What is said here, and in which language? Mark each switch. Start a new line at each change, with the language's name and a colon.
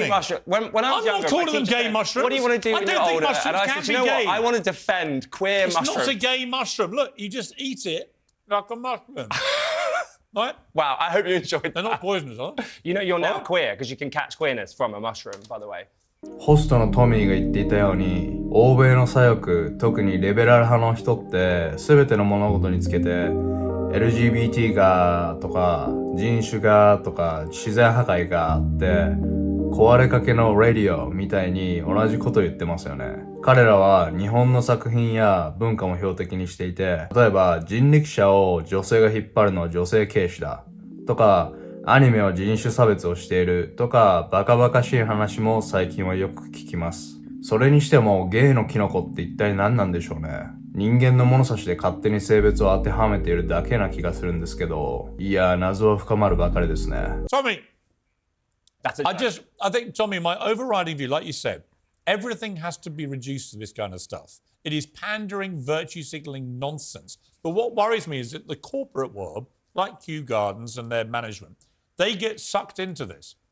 English: Gay mushrooms. When I was younger, not calling them gay mushrooms. What do you want to do when you're older? And I said, you know what? I want to defend queer mushrooms. It's not a gay mushroom. Look, you just eat it like a mushroom. Right? Wow, I hope you enjoyed that. They're not poisonous, are they? You know you're now queer because you can catch queerness from a mushroom, by the way.
Japanese: ホストのトミーが言っていたように、欧米の左翼、特にリベラル派の人って全ての物事につけて LGBT がとか人種がとか自然破壊があって壊れかけのラディオみたいに同じこと言ってますよね。彼らは日本の作品や文化も標的にしていて、例えば人力車を女性が引っ張るのは女性軽視だとか、アニメは人種差別をしているとかバカバカしい話も最近はよく聞きます。それにしてもゲイのキノコって一体何なんでしょうね。人間の物差しで勝手に性別を当てはめているだけな気がするんですけど、いや謎は深まるばかりですね。
English: Tommy, I think, Tommy, my overriding view, like you said, everything has to be reduced to this kind of stuff. It is pandering, virtue signaling nonsense. But what worries me is that the corporate world, like Kew Gardens and their management, they get sucked into this.